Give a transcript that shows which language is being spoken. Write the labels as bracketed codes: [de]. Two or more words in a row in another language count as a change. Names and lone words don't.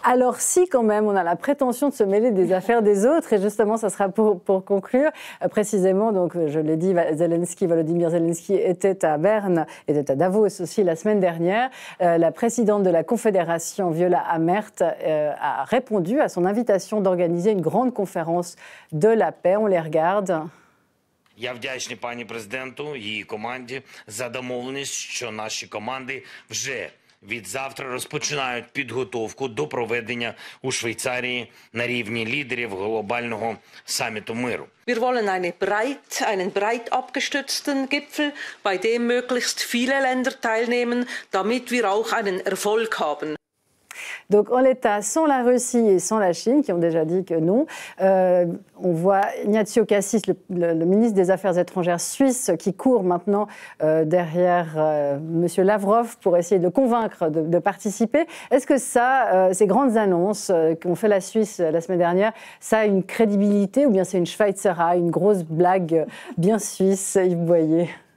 [fr] Alors si quand même on a la prétention de se mêler des affaires des autres, et justement ça sera pour conclure, précisément, donc je l'ai dit, Volodymyr Zelensky était à Berne, était à Davos aussi la semaine dernière. La présidente de la Confédération, Viola Amherd, a répondu à son invitation d'organiser une grande conférence de la paix. On les regarde. [uk] Я вдячний пані президенту, її команді за домовленість, що наші команди вже від завтра розпочинають підготовку до проведення у Швейцарії на рівні лідерів глобального саміту миру. [de] Wir wollen einen breit abgestützten Gipfel, bei dem möglichst viele Länder teilnehmen, damit wir auch einen Erfolg haben. [fr] Donc en l'état, sans la Russie et sans la Chine, qui ont déjà dit que non, on voit Ignazio Cassis, le ministre des Affaires étrangères suisse, qui court maintenant derrière M. Lavrov pour essayer de convaincre de participer. Est-ce que ça, ces grandes annonces qu'ont fait la Suisse la semaine dernière, ça a une crédibilité, ou bien c'est une Schweizerei, une grosse blague bien suisse, Yves Boyer?